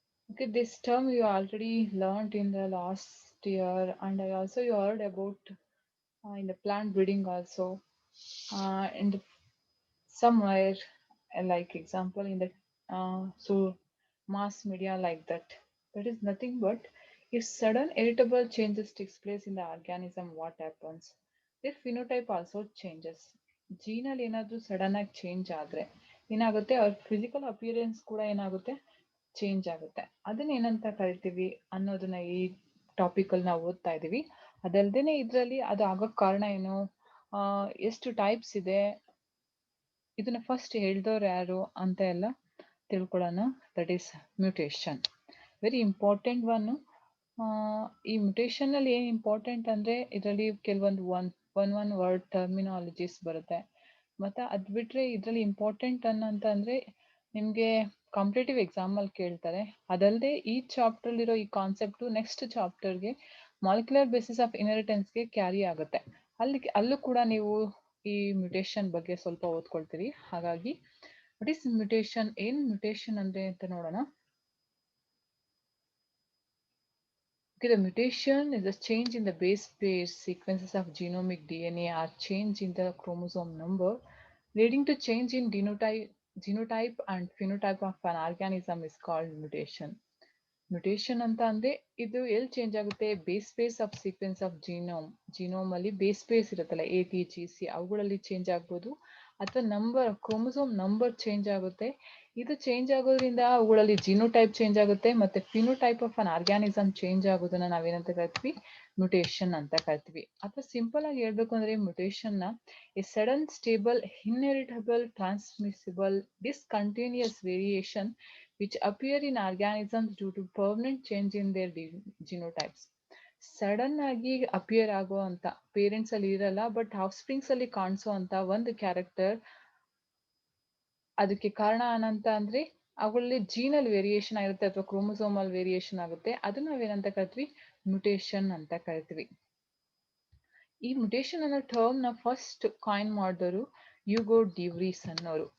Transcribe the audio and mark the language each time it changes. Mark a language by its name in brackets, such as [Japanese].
[English] Okay, this term you already learned in the last year, and I also you heard about in the plant breeding also, in the somewhere like example in the so mass media like that. That is nothing but if sudden irritable changes takes place in the organism, what happens? Their phenotype also changes. [Kannada] ಜೀನಲ್ಲಿ ಏನಾದ್ರೂ sudden ಆಗಿ change ಆದ್ರೆ ಏನಾಗುತ್ತೆ, ಅವ್ರ physical appearance ಕೂಡ ಏನಾಗುತ್ತೆ, change ಆಗುತ್ತೆ. ಅದನ್ನ ಏನಂತ ಕರಿತೀವಿ ಅನ್ನೋದನ್ನ ಈ ಟಾಪಿಕ್ ಅಲ್ಲಿ ನಾವು ಓದ್ತಾ ಇದೀವಿ. ಅದಲ್ದೇನೆ ಇದ್ರಲ್ಲಿ ಅದು ಆಗೋಕ್ ಕಾರಣ ಏನು, ಎಷ್ಟು ಟೈಪ್ಸ್ ಇದೆ, ಇದನ್ನ ಫಸ್ಟ್ ಹೇಳ್ದವ್ರು ಯಾರು ಅಂತ ಎಲ್ಲ ತಿಳ್ಕೊಳ್ಳೋಣ. [English] That is mutation, very important one. [Kannada] ಈ ಮ್ಯೂಟೇಶನ್ ಅಲ್ಲಿ ಏನ್ ಇಂಪಾರ್ಟೆಂಟ್ ಅಂದ್ರೆ ಇದರಲ್ಲಿ ಕೆಲವೊಂದು ಒನ್ ವರ್ಡ್ ಟರ್ಮಿನಾಲಜೀಸ್ ಬರುತ್ತೆ. ಮತ್ತೆ ಅದ್ ಬಿಟ್ರೆ ಇದ್ರಲ್ಲಿ ಇಂಪಾರ್ಟೆಂಟ್ ಅಂದ್ರೆ ನಿಮ್ಗೆ ಕಾಂಪಿಟೇಟಿವ್ ಎಕ್ಸಾಮ್ ಅಲ್ಲಿ ಕೇಳ್ತಾರೆ. ಅದಲ್ಲದೆ ಈ ಚಾಪ್ಟರ್ ಇರೋ ಈ concept next ಚಾಪ್ಟರ್ಗೆ molecular basis of ಇನ್ಹೆರಿಟೆನ್ಸ್ಗೆ carry ಆಗುತ್ತೆ. ಅಲ್ಲೂ ಕೂಡ ನೀವು ಈ ಮ್ಯೂಟೇಶನ್ ಬಗ್ಗೆ ಸ್ವಲ್ಪ ಓದ್ಕೊಳ್ತೀರಿ. ಹಾಗಾಗಿ [English] what is mutation, [Kannada] ಏನ್ ಮ್ಯೂಟೇಶನ್ ಅಂದ್ರೆ ಅಂತ ನೋಡೋಣ. [English] Okay, the mutation is a change in the base pair sequences of genomic DNA or change in the chromosome number leading to change in genotype and phenotype of an organism is called mutation. [Kannada] Mutation ಅಂತ ಅಂದ್ರೆ ಇದು ಎಲ್ಲಿ change ಆಗುತ್ತೆ, base phase of sequence of genome ಅಲ್ಲಿ base phase ಇರುತ್ತಲ್ಲ, ATGC, ಅವುಗಳಲ್ಲಿ change ಆಗ್ಬೋದು. ಅಥವಾ ನಂಬರ್ ಕ್ರೋಮೋಸೋಮ್ ನಂಬರ್ ಚೇಂಜ್ ಆಗುತ್ತೆ. ಇದು ಚೇಂಜ್ ಆಗೋದ್ರಿಂದ ಅವುಗಳಲ್ಲಿ ಜಿನೋಟೈಪ್ ಚೇಂಜ್ ಆಗುತ್ತೆ, ಮತ್ತೆ phenotype of an organism change ಆಗೋದನ್ನ ನಾವೇನಂತ ಕರಿತೀವಿ, ಮ್ಯುಟೇಶನ್ ಅಂತ ಕರಿತೀವಿ. ಅಥವಾ ಸಿಂಪಲ್ ಆಗಿ ಹೇಳ್ಬೇಕು ಅಂದ್ರೆ [English] Mutation ನ a sudden stable inheritable transmissible discontinuous variation which appear in organisms due to permanent change in their genotypes. [Kannada] Sudden ಆಗಿ ಅಪಿಯರ್ ಆಗೋ ಅಂತ, ಪೇರೆಂಟ್ಸ್ ಅಲ್ಲಿ ಇರಲ್ಲ ಬಟ್ ಆಫ್ ಸ್ಪ್ರಿಂಗ್ಸ್ ಅಲ್ಲಿ ಕಾಣಿಸೋ ಅಂತ ಒಂದು ಕ್ಯಾರೆಕ್ಟರ್, ಅದಕ್ಕೆ ಕಾರಣ ಏನಂತ ಅಂದ್ರೆ ಅವುಗಳಲ್ಲಿ ಜೀನಲ್ ವೇರಿಯೇಷನ್ ಆಗಿರುತ್ತೆ ಅಥವಾ ಕ್ರೋಮೋಸೋಮಲ್ ವೇರಿಯೇಷನ್ ಆಗುತ್ತೆ. ಅದನ್ನ ನಾವೇನಂತ ಕರಿತೀವಿ, ಮ್ಯುಟೇಶನ್ ಅಂತ ಕರಿತೀವಿ. ಈ ಮ್ಯುಟೇಶನ್ ಅನ್ನೋ ಟರ್ಮ್ ನ ಫಸ್ಟ್ ಕಾಯಿನ್ ಮಾಡಿದವರು ಯುಗೋ ಡಿವ್ರೀಸ್ ಅನ್ನೋರು.